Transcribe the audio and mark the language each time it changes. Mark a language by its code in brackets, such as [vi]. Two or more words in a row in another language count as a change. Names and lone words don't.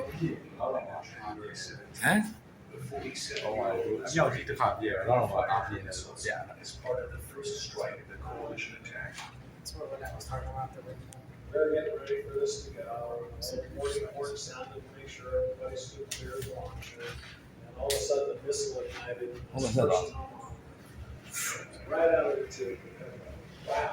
[my] ဟိုမှာအမြောက်ကြီးတစ်ခါပြည့်ရတော့တော့အားပြင်းတယ်ဆိုပြတာ [en] That's what I was talking about the They're getting ready for this to go. Working horns sounded to make sure everybody stood clear of the launcher. And all of a sudden, the missile ignited. Hold on, hold on. Right out of the tube. Wow.